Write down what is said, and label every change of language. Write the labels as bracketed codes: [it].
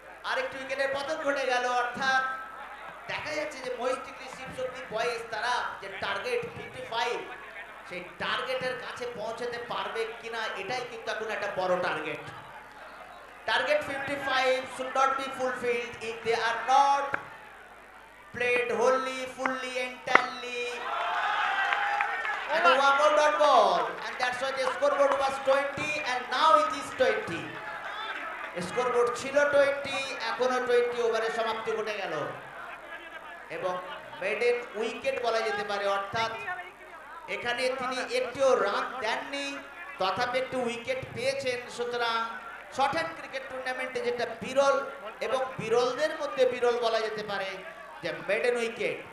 [bn] আরেকটি উইকেটের পতন ঘটে গেল, অর্থাৎ দেখা যাচ্ছে যে মহিষটিকরি শিবশক্তি বয়েজ তারা যে টার্গেট 55 সেই টার্গেটের কাছে পৌঁছাতে পারবে কিনা, এটাই কিন্তু এখন একটা বড় target. [en] Target 55 should not be fulfilled if they are not played wholly, fully, entirely. And one more dot ball, and that's why the scoreboard was 20 and now it is 20. [bn] Scoreboard ছিল 20, এখনো 20 ওভারে সমাপ্তি ঘটে গেল এবং মেডেন উইকেট বলা যেতে পারে, অর্থাৎ এখানে তিনি একটিও রান দেননি, তথাপি একটি উইকেট পেয়েছেন। সুতরাং শর্ট হ্যান্ড ক্রিকেট টুর্নামেন্টে যেটা বিরল এবং বিরলদের মধ্যে বিরল বলা যেতে পারে যে মেডেন উইকেট।